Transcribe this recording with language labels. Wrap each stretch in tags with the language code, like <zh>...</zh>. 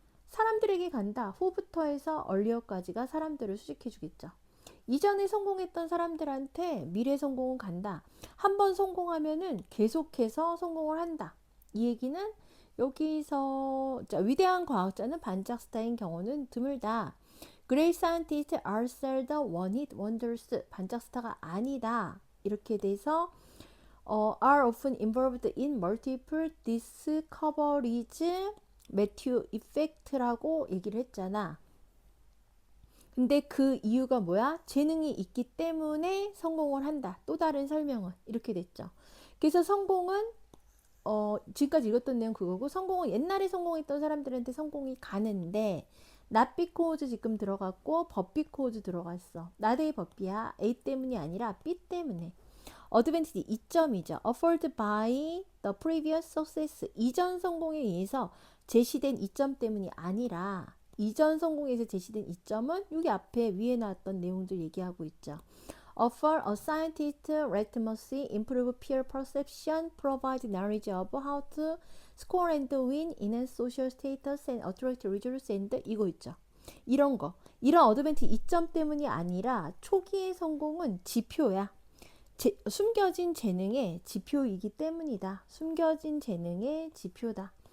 <ko>사람들에게 간다. 후부터 해서 얼리어까지가 사람들을 수식해 주겠죠. 이전에 성공했던 사람들한테 미래 성공은 간다. 한 번 성공하면은 계속해서 성공을 한다. 이 얘기는 여기서 자, 위대한 과학자는 반짝스타인 경우는 드물다.</ko> <en>Great scientists are seldom one-hit wonders.</en> <ko>반짝스타가 아니다. 이렇게 돼서</ko> <en>are often involved in multiple discoveries,</en> <ko>매튜 이펙트라고 얘기를 했잖아. 근데 그 이유가 뭐야? 재능이 있기 때문에 성공을 한다. 또 다른 설명은 이렇게 됐죠. 그래서 성공은 지금까지 읽었던 내용 그거고 성공은 옛날에 성공했던 사람들한테 성공이 가는데 not because 지금 들어갔고 but because 들어갔어. not의 but이야. A 때문이 아니라 B 때문에. advantage 이점이죠.</ko> <en>offered by the previous success.</en> <ko>이전 성공에 의해서 제시된 이점 때문이 아니라 이전 성공에서 제시된 이점은 여기 앞에 위에 나왔던 내용들 얘기하고 있죠.</ko> <en>offer a scientist literacy, improve peer perception, provide knowledge of how to score and win, enhance social status and attract results and</en> <ko>이거 있죠. 이런 거. 이런 어드밴티지 이점 때문이 아니라 초기의 성공은 지표야. 숨겨진 재능의 지표이기 때문이다. 숨겨진 재능의 지표다.</ko>